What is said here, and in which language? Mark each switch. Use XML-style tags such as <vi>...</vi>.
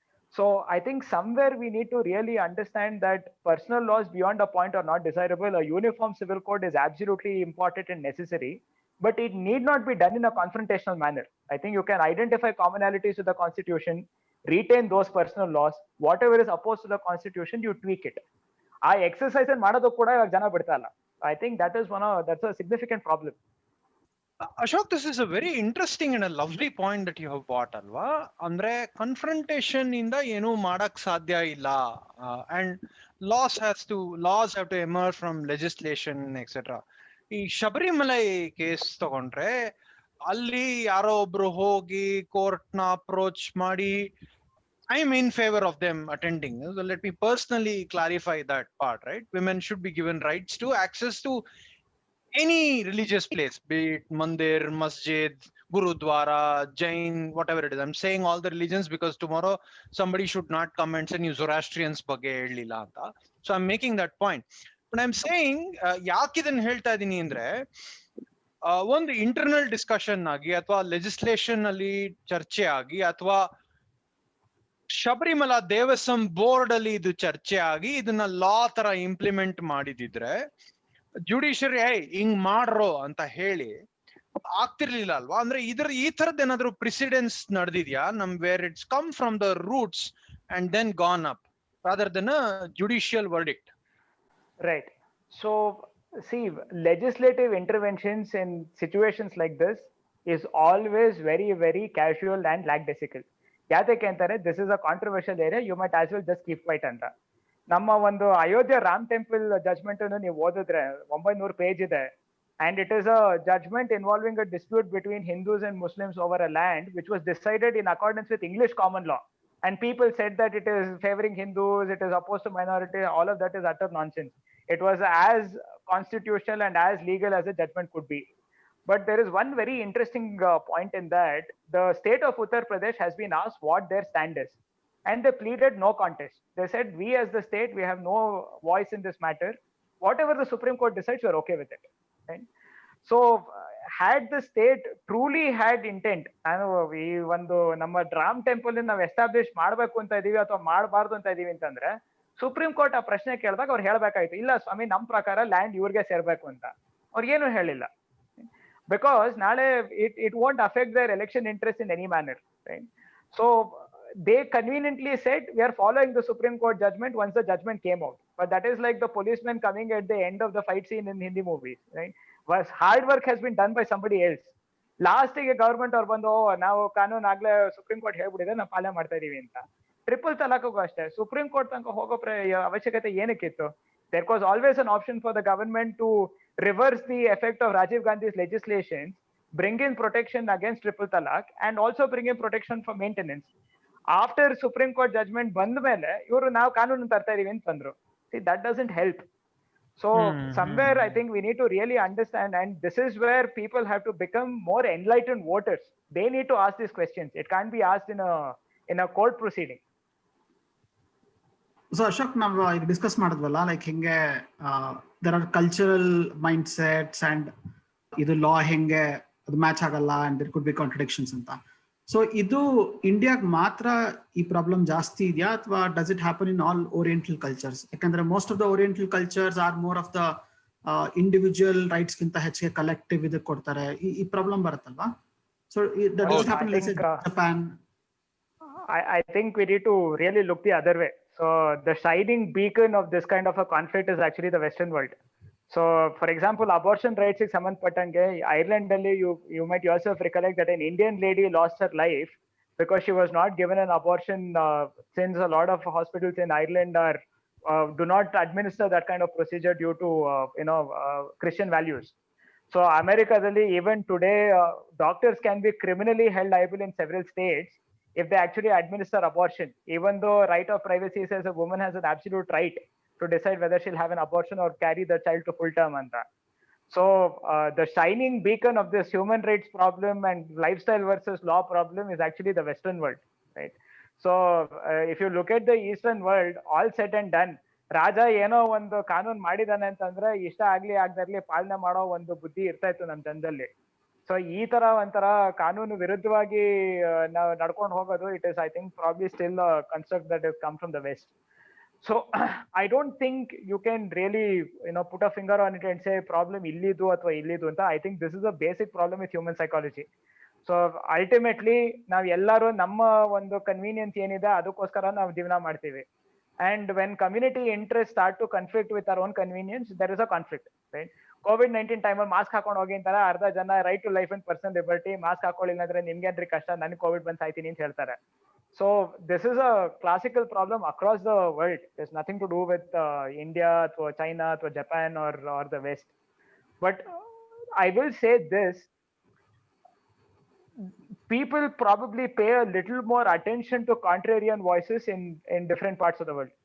<en>So I think somewhere we need to really understand that personal laws beyond a point are not desirable. A uniform civil code is absolutely important and necessary, but it need not be done in a confrontational manner. I think you can identify commonalities with the constitution, retain those personal laws. Whatever is opposed to the constitution, you tweak it.</en> <kn>ಆ exercise ಮಾಡೋದು ಕೂಡ ಇವಾಗ ಜನ ಬಿಡ್ತಾ ಇಲ್ಲ.</kn> <en>I think that's a significant problem. Ashok, this is a very interesting and a lovely point that you have brought,</en> <kn>alva. Andre</kn> <en>confrontation</en> <kn>inda ಏನು ಮಾಡಕ್ ಸಾಧ್ಯ ಇಲ್ಲ,</kn> <en>and laws have to emerge from legislation, etc.</en> <kn>ಈ Sabarimala case ತಗೊಂಡ್ರೆ ಅಲ್ಲಿ ಯಾರೋ ಒಬ್ರು ಹೋಗಿ ಕೋರ್ಟ್ ನ ಅಪ್ರೋಚ್ ಮಾಡಿ,</kn> <en>I am in favor of them attending. So let me personally clarify that part, right? Women should be given rights to access to any religious place, be it mandir, masjid, gurudwara, Jain, whatever it is. I'm saying all the religions because tomorrow somebody should not come and say</en> <kn>ನೀವು Zoroastrians ಬಗ್ಗೆ ಹೇಳಲಿಲ್ಲ ಅಂತ.</kn> <en>So I'm making that point. But I'm saying</en> <kn>ಯಾಕೆ ಇದನ್ನ ಹೇಳ್ತಾ ಇದೀನಿ ಅಂದ್ರೆ, ಒಂದು ಇಂಟರ್ನಲ್ ಡಿಸ್ಕಷನ್ ಆಗಿ ಅಥವಾ ಲೆಜಿಸ್ಲೇಷನ್ ಅಲ್ಲಿ ಚರ್ಚೆ ಆಗಿ ಅಥವಾ ಶಬರಿಮಲಾ ದೇವಸ್ವಂ ಬೋರ್ಡ್ ಅಲ್ಲಿ ಇದು ಚರ್ಚೆ ಆಗಿ ಇದನ್ನ ಲಾ ತರ ಇಂಪ್ಲಿಮೆಂಟ್ ಮಾಡಿದಿದ್ರೆ ಜುಡಿಷಿಯರಿ ಹಿಂಗ್ ಮಾಡ್ರೋ ಅಂತ ಹೇಳಿ ಆಗ್ತಿರ್ಲಿಲ್ಲ ಅಲ್ವಾ? ಅಂದ್ರೆ ಈ ತರದ್ ಏನಾದ್ರು ಪ್ರೆಸಿಡೆನ್ಸ್ ನಡೆದಿದ್ಯಾ ನಮ್</kn> <en>Where it's come from the roots and then gone up rather than a judicial verdict? Right. So see, legislative interventions in situations like this is always very, very casual and lackadaisical.</en> <kn>ಯಾತಕ್ಕೆ ಅಂತಾರೆ,</kn> <en>this is a controversial area, you might as well just keep quiet</en> <kn>ಅಂತ. ನಮ್ಮ ಒಂದು Ayodhya Ram temple judgement ಅನ್ನು ನೀವು ಓದಿದ್ರೆ 900 page ಇದೆ,</kn> <en>and it is a judgment involving a dispute between Hindus and Muslims over a land which was decided in accordance with English common law, and people said that it is favoring Hindus, it is opposed to minority. All of that is utter nonsense. It was as constitutional and as legal as a judgment could be. But there is one very interesting point in that the state of Uttar Pradesh has been asked what their stand is, and they pleaded no contest. They said, we as the state, we have no voice in this matter. Whatever the Supreme Court decides, we're okay with it. Right? So had the state truly had intent,</en> <kn>ಈ ಒಂದು ನಮ್ಮ Ram temple ನಾವು establish ಮಾಡ್ಬೇಕು ಅಂತ ಇದೀವಿ ಅಥವಾ ಮಾಡಬಾರ್ದು ಅಂತ ಇದೀವಿ ಅಂತಂದ್ರೆ ಸುಪ್ರೀಂ ಕೋರ್ಟ್ ಆ ಪ್ರಶ್ನೆ ಕೇಳಿದಾಗ ಅವ್ರು ಹೇಳ್ಬೇಕಾಯ್ತು, ಇಲ್ಲ ಸ್ವಾಮಿ ನಮ್ ಪ್ರಕಾರ ಲ್ಯಾಂಡ್ ಇವ್ರಿಗೆ ಸೇರ್ಬೇಕು ಅಂತ. ಅವ್ರಿಗೇನು ಹೇಳಿಲ್ಲ,</kn> <en>because</en> <kn>nale</kn> <en>it won't affect their election interest in any manner, right? So they conveniently said we are following the Supreme Court judgment once the judgment came out. But that is like the policeman coming at the end of the fight scene in Hindi movies, right? Was hard work has been done by somebody else.</en> <kn>Last ಗೆ government ಅವ್ರು ಬಂದು ನಾವು ಕಾನೂನು ಆಗ್ಲೇ supreme court ಹೇಳ್ಬಿಟ್ಟಿದೆ, ನಾವು ಪಾಲನೆ ಮಾಡ್ತಾ ಇದೀವಿ ಅಂತ. ಟ್ರಿಪಲ್ ತಲಾಖಗೂ ಅಷ್ಟೇ ಸುಪ್ರೀಂ ಕೋರ್ಟ್ ತನಕ ಹೋಗೋ ಅವಶ್ಯಕತೆ ಏನಕ್ಕಿತ್ತು?</kn> <en>There was always an option for the government to reverse the effect of Rajiv Gandhi's legislation, bring in protection against triple talaq, and also bring in protection for maintenance. After Supreme Court judgment</en> <kn>ಬಂದ ಮೇಲೆ ಇವರು ನಾವು ಕಾನೂನು ತರ್ತಾ ಇದೀವಿ ಅಂತ ಬಂದ್ರು.</kn> <en>See, that doesn't help. So somewhere I think we need to really understand, and this is where people have to become more enlightened voters. They need to ask these questions. It can't be asked in a court proceeding.</en> <kn>So Ashok, ನಾವು ಈಗ discuss ಮಾಡಿದ್ವಲ್ಲ, like ಹಿಂಗೆ</kn> <en>there are cultural mindsets and</en> <kn>ಇದು ಲಾ ಹೆಂಗೆ ಅದು match ಆಗಲ್ಲ</kn> <en>and there could be contradictions</en> <kn>ಅಂತ. So ಇದು ಇಂಡಿಯಾಗ್ ಮಾತ್ರ ಈ ಪ್ರಾಬ್ಲಮ್ ಜಾಸ್ತಿ ಇದೆಯಾ, ಅಥವಾ</kn> <en>Does it happen in all oriental cultures?</en> <kn>ಯಾಕಂದ್ರೆ</kn> <en>most of the oriental cultures are more of the individual rights</en> <kn>ಗಿಂತ ಹೆಚ್ಚಿಗೆ ಕಲೆಕ್ಟಿವ್ ಇದಕ್ಕೆ ಕೊಡ್ತಾರೆ. ಈ problem ಬರುತ್ತಲ್ವಾ?</kn> <en>So that does happen like Japan. I think we need to really look the other way. So the shining beacon of this kind of a conflict is actually the Western world. So for example, abortion rights is</en> <kn>samandhpatange</kn> <en>Ireland</en> <kn>alli</kn> <en>you might yourself recollect that an Indian lady lost her life because she was not given an abortion, since a lot of hospitals in Ireland are do not administer that kind of procedure due to Christian values. So America</en> <kn>dalli</kn> <en>even today doctors can be criminally held liable in several states if they actually administer abortion, even though right of privacy says a woman has an absolute right to decide whether she'll have an abortion or carry the child to full term</en> <kn>anta.</kn> <en>So the shining beacon of this human rights problem and lifestyle versus law problem is actually the Western world, right? So if you look at the Eastern world, all said and done,</en> <kn>ರಾಜ ಏನೋ ಒಂದು ಕಾನೂನು ಮಾಡಿದಾನೆ ಅಂತಂದ್ರೆ ಇಷ್ಟ ಆಗ್ಲಿ ಆಗದಿರ್ಲಿ ಪಾಲನೆ ಮಾಡೋ ಒಂದು ಬುದ್ಧಿ ಇರ್ತಾ ಇತ್ತು ನಮ್ಮ ಜನದಲ್ಲಿ. ಸೊ ಈ ತರ ಒಂಥರ ಕಾನೂನು ವಿರುದ್ಧವಾಗಿ ನಾವು ನಡ್ಕೊಂಡು ಹೋಗೋದು,</kn> <en>It is I think probably still construct that is come from the west. So I don't think you can really put a finger on it and say problem</en> <kn>illidu athwa illidu anta.</kn> <en>I think this is a basic problem with human psychology. So ultimately</en> <kn>ನಾವು ಎಲ್ಲರೂ ನಮ್ಮ ಒಂದು convenience ಏನಿದೆ ಅದಕ್ಕೋಸ್ಕರ ನಾವು ಜೀವನ ಮಾಡ್ತೀವಿ.</kn> <en>And when community interests start to conflict with our own convenience, there is a conflict, right?</en> <kn>COVID-19 ಟೈಮಲ್ಲಿ ಮಾಸ್ಕ್ ಹಾಕೊಂಡು ಹೋಗಿ ಅಂತಾರೆ, ಅರ್ಧ ಜನ</kn> <en>right to life and personal liberty,</en> <kn>mask ಹಾಕೊಳ್ಳಿಲ್ಲ ಅಂದ್ರೆ ನಿಮ್ಗೇನ್ರಿ ಕಷ್ಟ, ನನಗೆ ಕೋವಿಡ್ ಬಂದು ಸಾಯ್ತೀನಿ ಅಂತ ಹೇಳ್ತಾರೆ.</kn> <en>So this is a classical problem across the world. There's nothing to do with India or China or Japan or the West. But I will say this, people probably pay a little more attention to contrarian voices in different parts of the world.</en>